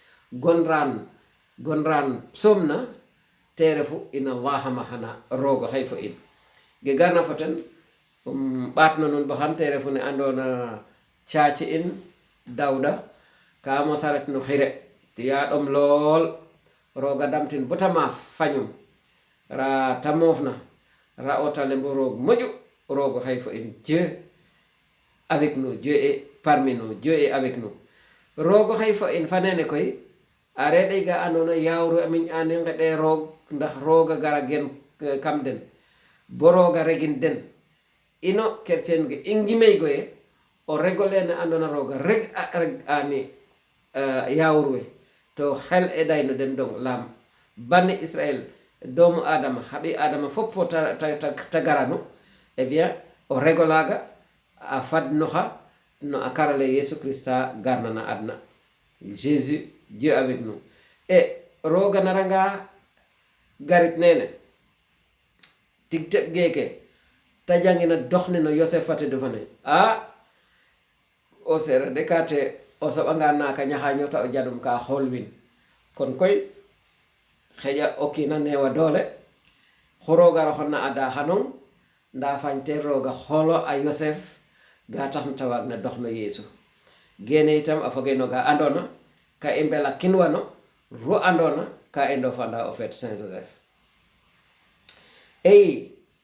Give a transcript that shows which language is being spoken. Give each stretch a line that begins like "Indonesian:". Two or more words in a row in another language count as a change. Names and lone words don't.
Serer: gonran psaume na te refu in allaha mahana rogo xay fo in ge garna fo ten ɓatno nun bo xam te refu ne andona caaci in Dawda ka mo saret no xire tiya ɗom lool roga damtin bota maaf fañum ra ta moofna ra'otale mbo roog moƴu roog xay fo in
French: Dieu avec nous, Dieu est parmi nous, Dieu est avec nous.
Serer: Roog xay fo in fanene koy a reɗay ga andona yawru amin ani ngeɗe roog ndax rooga gara gen kam den bo rooga regin den ino chrétien ge i ngimey goye o rego lene andona rooga reg ani yawru we to xel e dayno den dong lam banni Israel doomu adama haɓi adama fof fo ta garanu
French: eh bien
Serer: o rego laga a fadnoxa no a karale Yesu Christa garnana adna
French: Jésus Dieu avec nous et
Serer: rooga naranga garit nene tig teɓ geeke ta jangina doxne no Yosef fate defane o sera de kate o soɓanga naka ñaxa ñota o jadum ka xoolwin kon koy xeƴa o kiina neewa doole xu rooga roxonna ada xanong nda fañte rooga xoolo a Yosef ga taxna ta waagna dox no Yeesu gene itam a foge no ga andona ka i mbela kinwano ru andona ka i ndofanda o feet Saint Joseph ey